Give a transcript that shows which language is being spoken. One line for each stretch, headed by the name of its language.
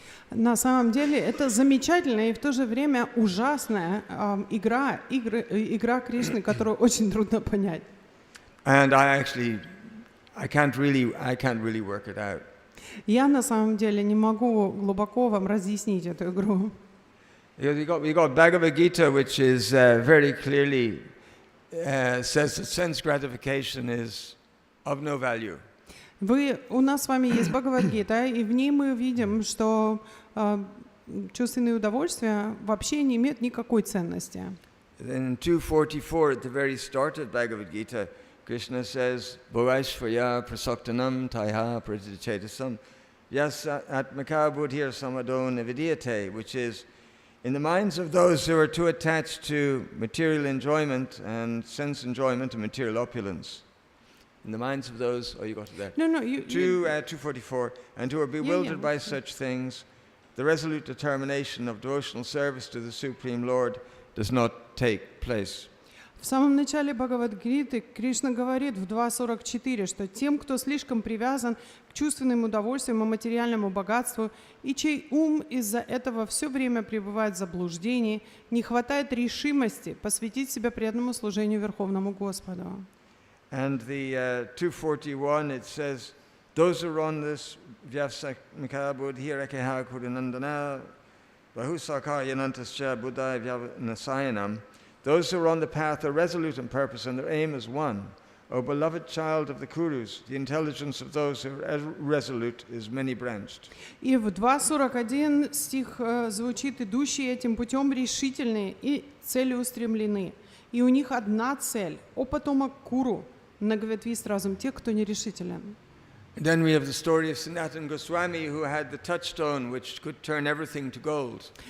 Russian: На самом деле это замечательная и в то же время ужасная игра Кришны, которую очень трудно понять.
English: And I can't really work it out.
Russian: Я на самом деле не могу глубоко вам разъяснить эту игру.
English: We got Bhagavad Gita, which is very clearly says that sense gratification is of no value.
Russian: У нас с вами есть Бхагавад-гита, и в ней мы видим, что чувственные удовольствия вообще не имеют никакой ценности.
English: In 244, at the very start of Bhagavad Gita, Krishna says,
Sanskrit: Bhavaishvaya prasaktanam taiha prajitetasam yas atmaka buddhir samado nividiyate,
English: which is, in the minds of those who are too attached to material enjoyment and sense enjoyment and material opulence. In the minds of those, you got it there. No, 244, and who are bewildered by such things, the resolute determination of devotional service to the Supreme Lord does not take place.
Russian: В самом начале Бхагавад-гиты Кришна говорит в 2.44, что тем, кто слишком привязан к чувственным удовольствиям и материальному богатству, и чей ум из-за этого все время пребывает в заблуждении, не хватает решимости посвятить себя преданному служению Верховному Господу.
English: And the 241, it says, those who run this
Sanskrit: vyavsakmika buddhirakeha kurinandana bahusaka yanantascha buddha vyavnasayanam,
English: those who are on the path are resolute in purpose and their aim is one. O beloved child of the Kurus, the intelligence of those who are resolute is many-branched.
Russian: И в 2.41 стих звучит: «Идущие этим путем решительные и целеустремлены, и у них одна цель. О потомок Куру, многоветвист разум тех, кто нерешителен».
English: Then we have the story of Sanatana Goswami, who had the touchstone which could turn everything to gold.